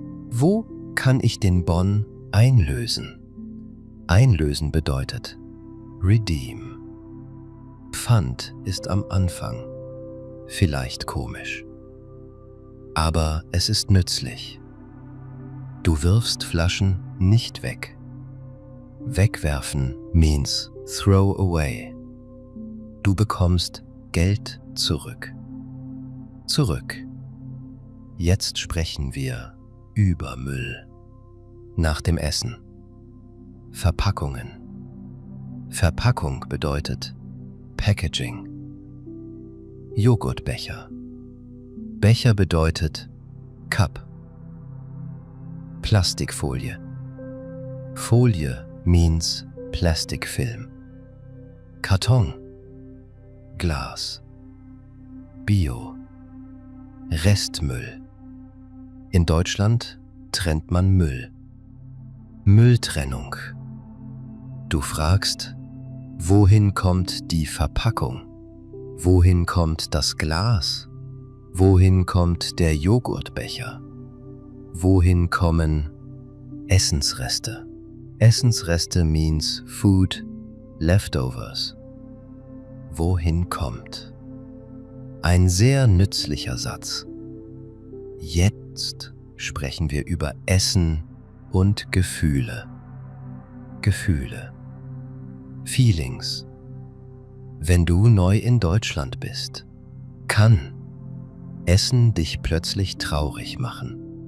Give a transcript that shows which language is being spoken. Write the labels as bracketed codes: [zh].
[de] Wo kann ich den Bon einlösen? Einlösen bedeutet redeem. Pfand ist am Anfang vielleicht komisch, aber es ist nützlich. Du wirfst Flaschen nicht weg. [en] Wegwerfen means throw away. [de] Du bekommst Geld zurück. Zurück. Jetzt sprechen wir über Müll. Nach dem Essen. Verpackungen. Verpackung bedeutet Packaging. Joghurtbecher. Becher bedeutet Cup. Plastikfolie. [en] Folie means plastic film. [de] Karton. Glas. Bio. Restmüll. In Deutschland trennt man Müll. Mülltrennung. Du fragst, wohin kommt die Verpackung? Wohin kommt das Glas? Wohin kommt der Joghurtbecher? Wohin kommen Essensreste? [en] Essensreste means food, leftovers. [de] Wohin kommt? Ein sehr nützlicher Satz. Jetzt sprechen wir über Essen und Gefühle. Gefühle. Feelings. Wenn du neu in Deutschland bist, kann Essen dich plötzlich traurig machen.